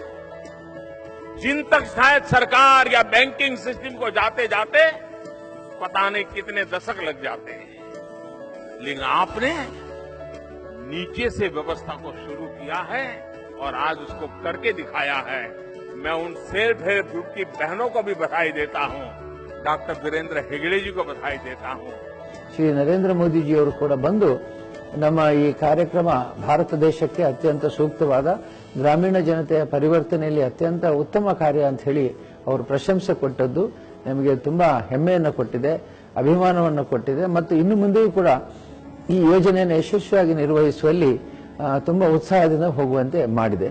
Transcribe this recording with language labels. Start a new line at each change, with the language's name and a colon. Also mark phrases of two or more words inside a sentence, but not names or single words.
Hindi: जिन तक शायद सरकार या बैंकिंग सिस्टम को जाते जाते पता नहीं कितने दशक लग जाते हैं, लेकिन आपने नीचे से व्यवस्था को शुरू किया है और आज उसको करके दिखाया है। मैं उन
English: self help group
Hindi: की बहनों को भी बधाई देता हूं, डॉक्टर वीरेंद्र हेगड़े जी को बधाई देता हूं।
Kannada: ಶ್ರೀ ನರೇಂದ್ರ ಮೋದಿಜಿಯವರು ಕೂಡ ಬಂದು ನಮ್ಮ ಈ ಕಾರ್ಯಕ್ರಮ ಭಾರತ ದೇಶಕ್ಕೆ ಅತ್ಯಂತ ಸೂಕ್ತವಾದ ಗ್ರಾಮೀಣ ಜನತೆಯ ಪರಿವರ್ತನೆಯಲ್ಲಿ ಅತ್ಯಂತ ಉತ್ತಮ ಕಾರ್ಯ ಅಂತ ಹೇಳಿ ಅವರು ಪ್ರಶಂಸೆ ಕೊಟ್ಟದ್ದು ನಮಗೆ ತುಂಬಾ ಹೆಮ್ಮೆಯನ್ನು ಕೊಟ್ಟಿದೆ, ಅಭಿಮಾನವನ್ನು ಕೊಟ್ಟಿದೆ ಮತ್ತು ಇನ್ನು ಮುಂದೆಯೂ ಕೂಡ ಈ ಯೋಜನೆಯನ್ನು ಯಶಸ್ವಿಯಾಗಿ ನಿರ್ವಹಿಸುವಲ್ಲಿ ತುಂಬಾ ಉತ್ಸಾಹದಿಂದ ಹೋಗುವಂತೆ ಮಾಡಿದೆ.